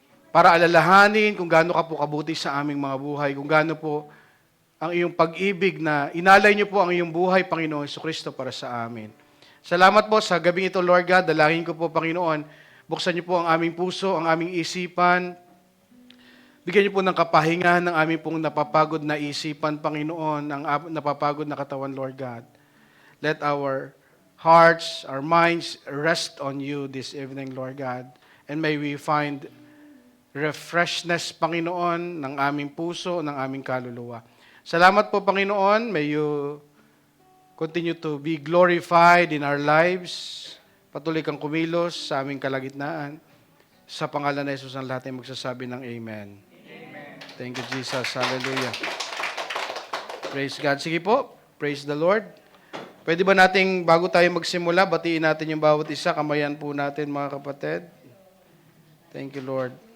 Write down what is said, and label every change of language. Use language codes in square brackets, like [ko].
[tl] Para alalahanin kung gaano ka po kabuti sa aming mga buhay, kung gaano po ang iyong pag-ibig na inalay niyo po ang iyong buhay, Panginoon Jesucristo, para sa amin. Salamat po sa gabing ito, Lord God. Dalangin ko po, Panginoon, buksan niyo po ang aming puso, ang aming isipan. Bigyan niyo po ng kapahingahan ng aming pong napapagod na isipan, Panginoon, ang napapagod na katawan, Lord God. [en] Let our hearts, our minds rest on you this evening, Lord God. And may we find refreshness, [tl] Panginoon, ng aming puso, ng aming kaluluwa. Salamat po, Panginoon. [en] May you continue to be glorified in our lives. [tl] Patuloy kang kumilos sa aming kalagitnaan. Sa pangalan na Jesus ang lahat ay magsasabi ng Amen. [en] Amen. Thank you, Jesus. Hallelujah. Praise God. [tl] Sige po. [en] Praise the Lord. [tl] Pwede ba nating, bago tayo magsimula, batiin natin yung bawat isa, kamayan po natin, mga kapatid. [en] Thank you, Lord.